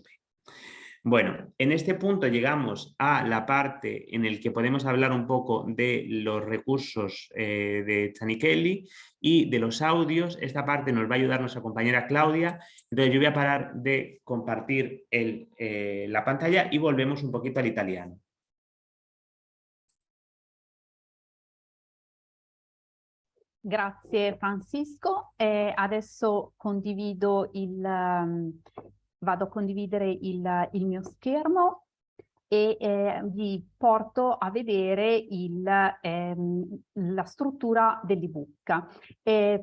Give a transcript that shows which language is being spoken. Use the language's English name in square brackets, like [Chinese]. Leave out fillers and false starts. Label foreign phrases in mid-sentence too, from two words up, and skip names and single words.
[Spanish] Bueno, en este punto llegamos a la parte en la que podemos hablar un poco de los recursos de Zanichelli y de los audios. Esta parte nos va a ayudar nuestra compañera Claudia. Entonces yo voy a parar de compartir la pantalla y volvemos un poquito al italiano. [Italian] Grazie Francisco. Adesso condivido vado a condividere il mio schermo e vi porto a vedere la struttura dell'ebook.